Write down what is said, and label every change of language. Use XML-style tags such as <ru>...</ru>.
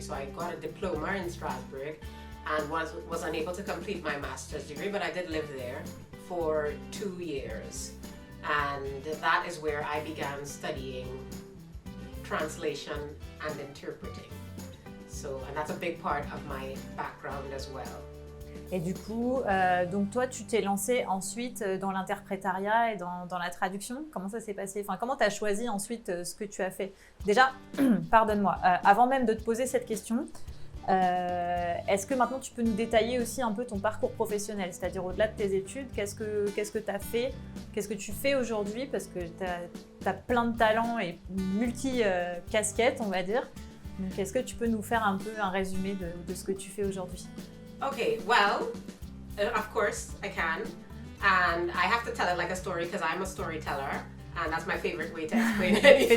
<en>So I got a diploma in Strasbourg and was unable to complete my master's degree, but I did live there for 2 years. And that is where I began studying translation and interpreting. So, and that's a big part of my background as well.</en> <fr>Et du coup, donc toi, tu t'es lancé ensuite dans l'interprétariat et dans la traduction. Comment ça s'est passé? Enfin, comment tu as choisi ensuite ce que tu as fait? Déjà, pardonne-moi, avant même de te poser cette question, est-ce que maintenant tu peux nous détailler aussi un peu ton parcours professionnel? C'est-à-dire au-delà de tes études, qu'est-ce que tu as fait? Qu'est-ce que tu fais aujourd'hui? Parce que tu as plein de talents et multi-casquettes, on va dire. Donc, est-ce que tu peux nous faire un peu un résumé de ce que tu fais aujourd'hui?</fr> <en>Okay, well, of course I can, and I have to tell it like a story because I'm a storyteller, and that's my favorite way to explain anything.</en>